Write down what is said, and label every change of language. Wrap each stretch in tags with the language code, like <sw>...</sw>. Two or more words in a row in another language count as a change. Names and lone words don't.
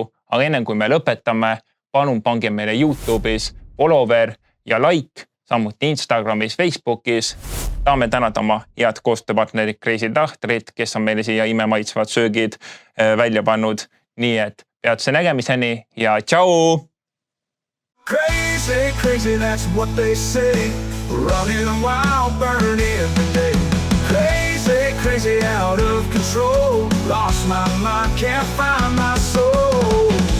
<et>Aga enne kui me lõpetame, palun pange meile YouTube'is follower ja like, samuti Instagramis, Facebookis. Tahame tänada oma head koostööpartnerid Crazy Tahtrid, kes on meile siia imemaitsvad söögid välja pannud. Nii et peatse nägemiseni ja tšau!</et> <en>Crazy, crazy, that's what they say. Running wild, burning every day. Crazy, crazy, out of control. Lost my mind, can't find my soul.</en>